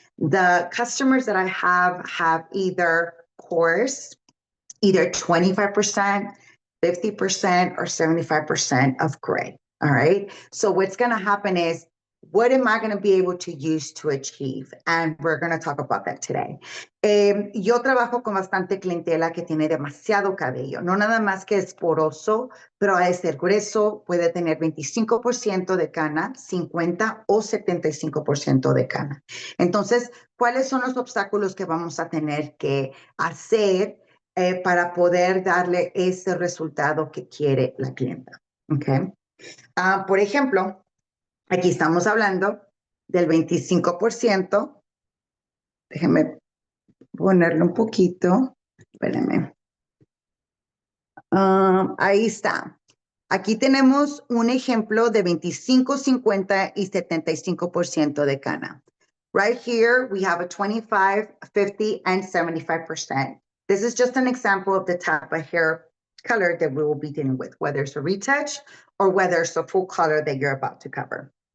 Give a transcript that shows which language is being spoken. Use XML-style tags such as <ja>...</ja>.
<en>The customers that I have either coarse, either 25%, 50%, or 75% of gray. All right. So what's going to happen is, what am I going to be able to use to achieve? And we're going to talk about that today.</en> <es>Yo trabajo con bastante clientela que tiene demasiado cabello, no nada más que es poroso, pero al ser grueso puede tener 25% de cana, 50 o 75% de cana. Entonces, ¿cuáles son los obstáculos que vamos a tener que hacer para poder darle ese resultado que quiere la clienta? Okay. Por ejemplo, aquí estamos hablando del 25%. Déjenme ponerlo un poquito. Espérenme. Ahí está. Aquí tenemos un ejemplo de 25, 50 y 75% de cana.</es> <en>Right here, we have a 25, 50, and 75%. This is just an example of the type of hair color that we will be dealing with, whether it's a retouch or whether it's a full color that you're about to cover.</en>